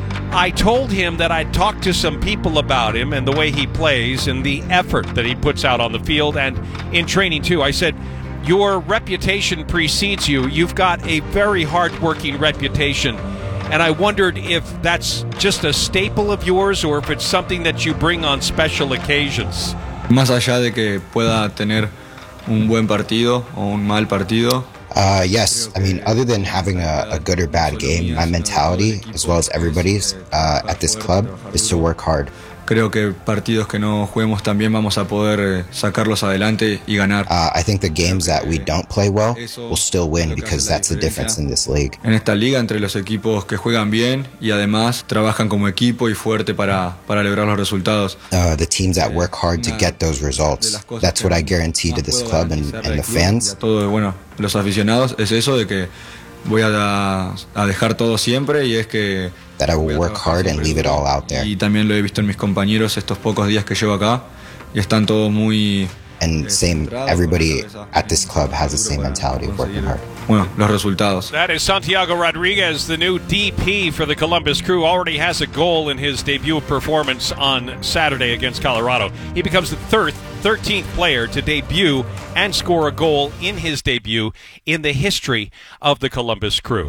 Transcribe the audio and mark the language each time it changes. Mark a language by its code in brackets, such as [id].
[en] I told him that I'd talked to some people about him and the way he plays and the effort that he puts out on the field and in training, too. I said, your reputation precedes you. You've got a very hardworking reputation. And I wondered if that's just a staple of yours or if it's something that you bring on special occasions. [es] Más allá de que pueda tener un buen partido o un mal partido. [en] Yes, I mean, other than having a good or bad game, my mentality, as well as everybody's at this club, is to work hard. [es] Creo que partidos que no juguemos también vamos a poder sacarlos adelante y ganar. [en] I think the games that we don't play well, we'll still win because that's the difference in this league. [es] En esta liga entre los equipos que juegan bien y además trabajan como equipo y fuerte para lograr los resultados. [en] The teams that work hard to get those results. That's what I guarantee to this club and the fans. [es] Todo bueno, los aficionados es eso de que voy a dejar todo siempre y es que [en] that I will work hard and leave it all out there. [es] Y también lo he visto en mis compañeros estos pocos días que llevo acá y están todos muy [en] and same everybody at this club has the same mentality of working hard. [es] Bueno, los resultados. [en] That is Santiago Rodriguez, the new DP for the Columbus Crew, already has a goal in his debut performance on Saturday against Colorado. He becomes the 13th player to debut and score a goal in his debut in the history of the Columbus Crew.